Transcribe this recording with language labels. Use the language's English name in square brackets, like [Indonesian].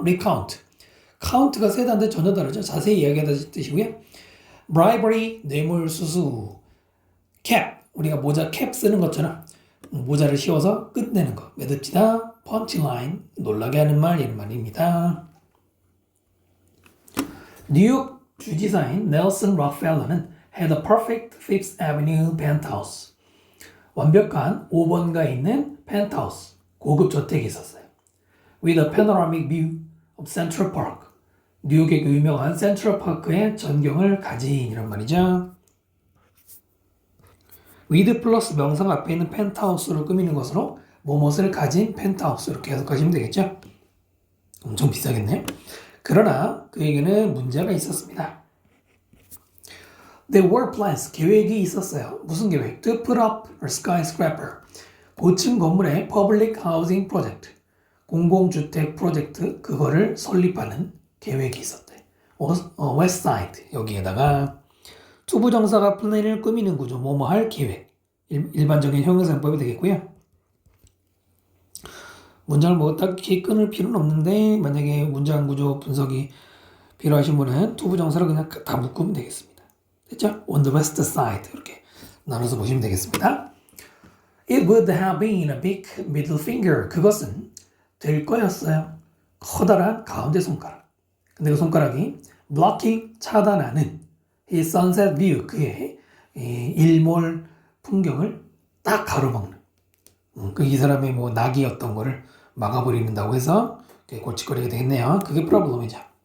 [Korean] recount, count가 세다인데 전혀 다르죠. 자세히 이야기하다는 뜻이고요. bribery, 뇌물수수. cap, 우리가 모자 캡 쓰는 것처럼 모자를 씌워서 끝내는 거. 매듭지다. punchline, 놀라게 하는 말, 이런 말입니다. 뉴욕 주지사인 넬슨 록펠러는 [English] had a perfect Fifth Avenue penthouse. [Korean] 완벽한 5번가에 있는 펜트하우스, 고급 저택이 있었어요. [English] With a panoramic view of Central Park. [Korean] 뉴욕의 그 유명한 센트럴 파크의 전경을 가진, 이란 말이죠. with 플러스 명상 앞에 있는 펜트하우스를 꾸미는 것으로 무엇을 가진 펜트하우스, 이렇게 해석하시면 되겠죠. 엄청 비싸겠네요. 그러나 그에게는 문제가 있었습니다. [English] There were plans, [Korean] 계획이 있었어요. 무슨 계획? [English] To put up a skyscraper, [Korean] 고층 건물의 [English] public housing project, [Korean] 공공주택 프로젝트, 그거를 설립하는 계획이 있었대. West Side, 여기에다가 투부정사가 플랜을 꾸미는 구조, 뭐뭐 할 계획, 일반적인 형용사용법이 되겠고요. 문장을 뭐 딱히 끊을 필요는 없는데 만약에 문장 구조 분석이 필요하신 분은 투부정사를 그냥 다 묶으면 되겠습니다. 됐죠? [English] On the west side, [Korean] 이렇게 나눠서 보시면 되겠습니다. [English] It would have been a big middle finger. [Korean] 그것은 될 거였어요. 커다란 가운데 손가락. 근데 그 손가락이 blocking, 차단하는 [English] his sunset view, [Korean] 그의 일몰 풍경을 딱 가로막는. 이 사람의 뭐 낙이었던 거를 막아버린다고 해서 골칫거리가 되겠네요. 그게 프로블럼이죠.